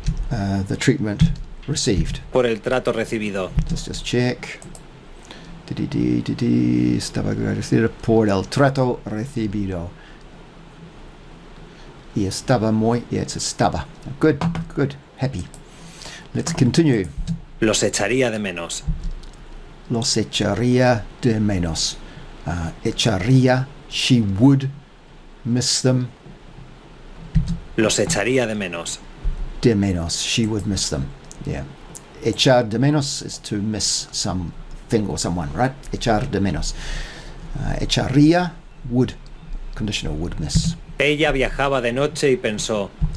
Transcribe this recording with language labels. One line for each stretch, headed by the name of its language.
English: The treatment received.
Spanish: Por el trato recibido.
English: Let's just check.
Spanish: Estaba agradecido por el trato recibido. Y estaba muy,
English: yeah, it's
Spanish: estaba.
English: Good, happy. Let's continue.
Spanish: Los echaría de menos. Los echaría de menos.
English: Echaría, she would miss them.
Spanish: Los echaría de menos. De menos,
English: she would miss them. Yeah.
Spanish: Echar de menos
English: is to miss something or someone, right? Echar de menos. Echaría, would, conditional would miss.
Spanish: Ella viajaba de noche y pensó.